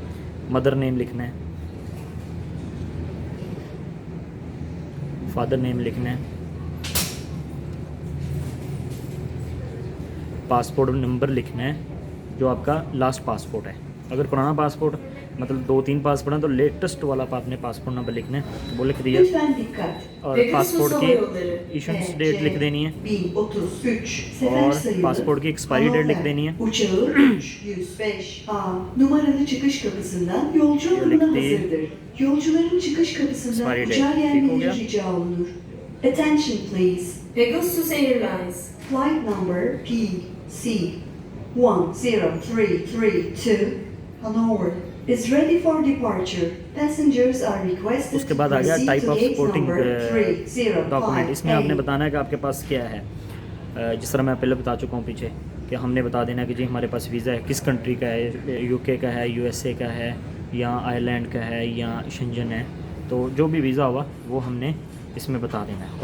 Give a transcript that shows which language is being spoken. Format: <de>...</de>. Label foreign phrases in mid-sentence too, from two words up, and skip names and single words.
<en>mother name</en> <hi>लिखना है,</hi> <en>father name</en> <hi>लिखना है,</hi> <en>passport number</en> <hi>लिखना है जो आपका</hi> <en>last passport</en> <hi>है। अगर पुराना पासपोर्ट मतलब 2-3 पासपोर्ट हैं तो लेटेस्ट वाला आपने</hi> <en>passport number</en> <hi>लिखना है, वो लिख दिया।</hi> <tr>Lütfen dikkat.</tr> <hi>और</hi> <tr>Pegasus</tr> <hi>पासपोर्ट</hi> <tr>Hava</tr> <hi>की</hi> <tr>Yolları</tr> <en>issuance date</en> <hi>लिख देनी है</hi> <tr>1033 sefer</tr> <hi>और</hi> <tr>sayılı</tr> <hi>पासपोर्ट की</hi> <en>expiry date</en> <hi>लिख देनी है।</hi> <tr>Uçağı 305A numaralı çıkış kapısından yolcu</tr> <hi>ये</hi> <tr>alımına</tr> <hi>लिख दी।</hi> <tr>hazırdır. Yolcuların çıkış kapısından</tr> <en>Expiry date.</en> <tr>uçağa</tr> <hi>ठीक हो गया?</hi> <tr>gelmeleri rica olunur.</tr> <en>Attention please. Pegasus Airlines flight number PC 10332 Hanover is ready for departure. Passengers are requested</en> <hi>उसके</hi> <en>to</en> <hi>बाद आ गया</hi> <en>proceed</en> <hi>टाइप</hi> <en>to</en> <hi>ऑफ</hi> <en>gate</en> <hi>सपोर्टिंग</hi> <en>number 305A.</en> <hi>डॉक्यूमेंट। इसमें आपने बताना है कि आपके पास क्या है। जिस तरह मैं पहले बता चुका हूँ पीछे कि हमने बता देना कि जी हमारे पास वीज़ा है, किस कंट्री का है, यूके का है, यूएसए का है या आयरलैंड का है या शेंजन है। तो जो भी वीज़ा होगा वो हमने इसमें बता देना है।</hi>